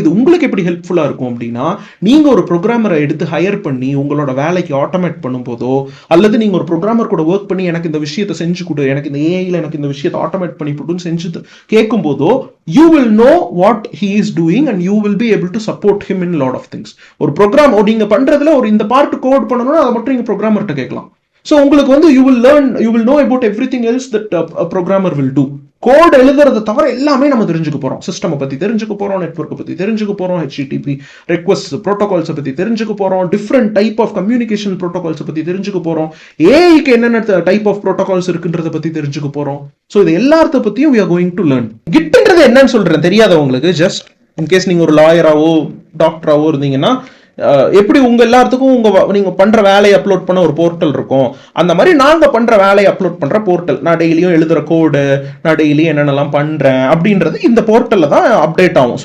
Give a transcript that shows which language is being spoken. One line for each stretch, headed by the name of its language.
Tamil: இது உங்களுக்கு எப்படி ஹெல்ப்ஃபுல்லா இருக்கும் அப்படின்னா, நீங்க ஒரு ப்ரோக்ராமரை எடுத்து ஹையர் பண்ணி உங்களோட வேலைக்கு ஆட்டோமேட் பண்ணும்போதோ, அல்லது நீங்க ஒரு ப்ரோக்ராமர் கூட ஒர்க் பண்ணி எனக்கு இந்த விஷயத்தை செஞ்சு கொடு, எனக்கு இந்த ஏஐல எனக்கு இந்த விஷயத்தை ஆட்டோமேட் பண்ணி போட்டுன்னு செஞ்சு கேட்கும் போதோ,
English: you will know what he is doing and you will be able to support him in lot of things.
Tamil: ஒரு ப்ரோக்ராம் நீங்க பண்றதுல ஒரு இந்த பார்ட் கோட் பண்ணணும்னா அதை மட்டும் நீங்க ப்ரோக்ராமர்கிட்ட கேட்கலாம்.
English: So
Tamil: உங்களுக்கு வந்து
English: you will know about everything else that a programmer will do.
Tamil: Code எழுதுறதை தவிர எல்லாமே நம்ம தெரிஞ்சுக்க போறோம். சிஸ்டம் பத்தி தெரிஞ்சுக்க போறோம், நெட்வொர்க் பத்தி தெரிஞ்சுக்க போறோம், HTTP ரெக்வெஸ்ட் ப்ரோட்டோகால்ஸ் பத்தி தெரிஞ்சுக்க போறோம், different type of communication protocols பத்தி தெரிஞ்சுக்க போறோம், ஏஐக்கு என்னென்ன டைப் ஆஃப் ப்ரோட்டோகால்ஸ் இருக்குன்றத பத்தி தெரிஞ்சுக்க போறோம்.
English: so
Tamil: இது எல்லாத்த பத்தியும்
English: we are going to learn.
Tamil: கிட்ன்றது என்னன்னு சொல்றேன் தெரியாதவங்களுக்கு, ஜஸ்ட் இன்கேஸ் நீங்க ஒரு லாயராவோ டாக்டராவோ இருந்தீங்கன்னா, எப்படி உங்க எல்லாத்துக்கும் நீங்க பண்ற வேலையை அப்லோட் பண்ண ஒரு போர்ட்டல் இருக்கும், அந்த மாதிரி நாங்க பண்ற வேலையை அப்லோட் பண்ற போர்ட்டல். நான் டெய்லியும் எழுதுற கோடு, நான் டெய்லியும் என்னென்னலாம் பண்றேன் அப்படின்றது இந்த போர்ட்டல்ல தான் அப்டேட் ஆகும்.